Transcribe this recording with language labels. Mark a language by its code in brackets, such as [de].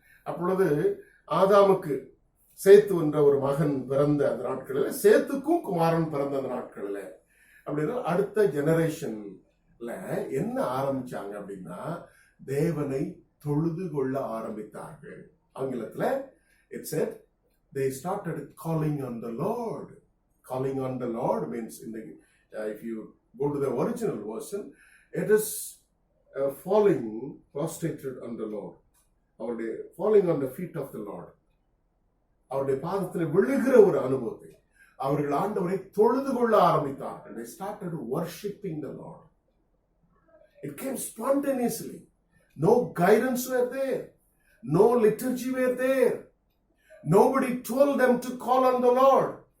[ta] அப்பொழுது ஆதாமுக்கு சேத்து என்ற ஒரு மகன் பிறந்த அந்த நாட்களில், சேத்துக்கும் குமாரன் பிறந்த அந்த நாட்களில், அப்படின்னா அடுத்த ஜெனரேஷன்ல என்ன ஆரம்பிச்சாங்க அப்படின்னா, தேவனை தொழுது கொள்ள ஆரம்பித்தார்கள். ஆங்கிலத்துல [en] it said they started calling on the Lord. Calling on the Lord means in the if you go to the original version, it is falling prostrated on the Lord, or falling on the feet of the Lord. [ta] அவருடைய பாதத்தில் விழுகிற ஒரு அனுபவத்தை அவர்கள் ஆண்டவரை தொழுது கொள்ள ஆரம்பித்தார்கள். [en] They started worshiping the Lord. It came spontaneously. No guidance were there, no liturgy were there, nobody told them to call on the Lord.